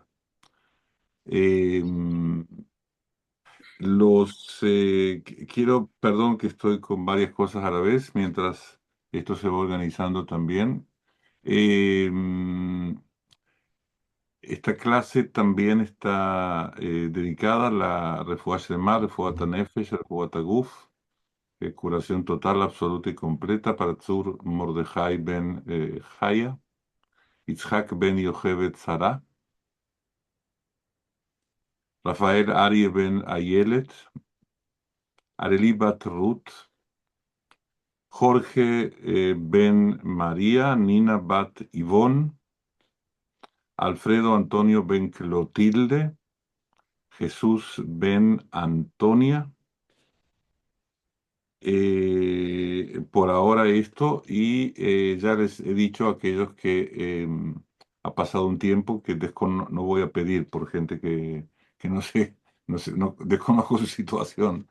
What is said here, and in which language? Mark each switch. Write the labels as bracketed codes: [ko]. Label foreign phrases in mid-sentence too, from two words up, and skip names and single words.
[es] Eh, perdón que estoy con varias cosas a la vez mientras esto se va organizando también. Eh, Esta clase también está dedicada a la [he] רפואה שלמה, רפואת נפש, רפואת גוף, [es] curación total, absoluta y completa para Tzur Mordejai ben Chaya, Yitzhak ben Yocheved Sarah, Rafael Arie ben Ayelet, Areli bat Ruth, Jorge ben María, Nina bat Ivonne, Alfredo Antonio ben Clotilde, Jesús ben Antonia. Por ahora esto, y ya les he dicho a aquellos que ha pasado un tiempo que no voy a pedir por gente que no desconozco su situación.